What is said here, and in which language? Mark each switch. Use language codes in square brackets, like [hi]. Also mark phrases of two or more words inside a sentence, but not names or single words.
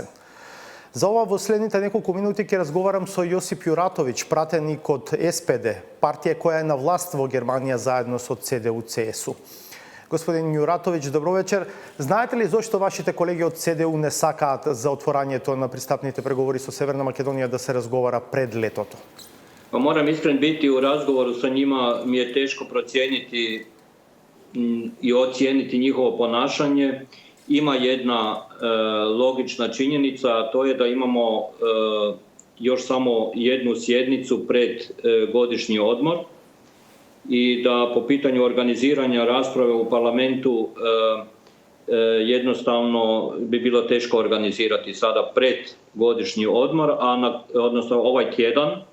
[mk] За ова во следните неколку минути ќе разговарам со Јосип Јуратовиќ, пратеник од СПД, партија која е на власт во Германија заедно со CDU-CSU. Господин Јуратовиќ, добро вечер. Знаете ли зошто вашите колеги од CDU не сакаат за отворањето на пристапните преговори со Северна Македонија да се разговара пред летото? [hr] Pa moram iskren biti u razgovoru sa njima, mi je teško procijeniti i ocijeniti njihovo ponašanje. Ima jedna logična činjenica, a to je da imamo još samo jednu sjednicu pred godišnji odmor i da po pitanju organiziranja rasprave u parlamentu jednostavno bi bilo teško organizirati sada pred godišnji odmor, odnosno ovaj tjedan